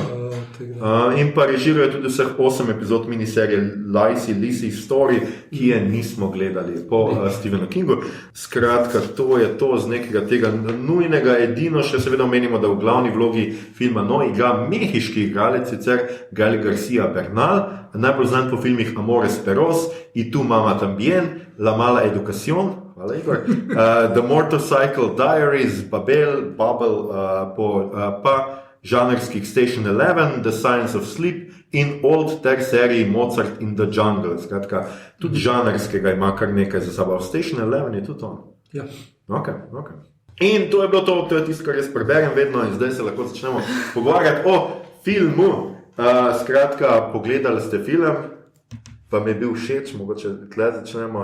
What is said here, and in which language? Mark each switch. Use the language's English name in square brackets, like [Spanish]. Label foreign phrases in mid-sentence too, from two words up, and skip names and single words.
[Slovenian] In pa režiral je tudi vseh 8 epizod miniserije Lacey's Story, ki je nismo gledali po Stephenu Kingu. Skratka, to je to z nekega tega nujnega. Edino še seveda omenimo, da v glavni vlogi filma No igra mehiški igralec, sicer Gael García Bernal, najbolj znan po filmih Amores Perros, Y tu mama tambien, La mala educación, hvala Igor, The Motorcycle Diaries, Bubble, pa žanrskih Station 11, The Science of Sleep in old ter seriji Mozart in the Jungle. Skratka, tudi žanrskega ima kar nekaj za sabo. Station 11 je tudi on. Ja. Ok. In to je bilo to je tisto, kar jaz preberem vedno in zdaj se lahko začnemo pogovarjati o filmu. Skratka, pogledali ste film, pa mi je bil všeč, mogoče tle začnemo.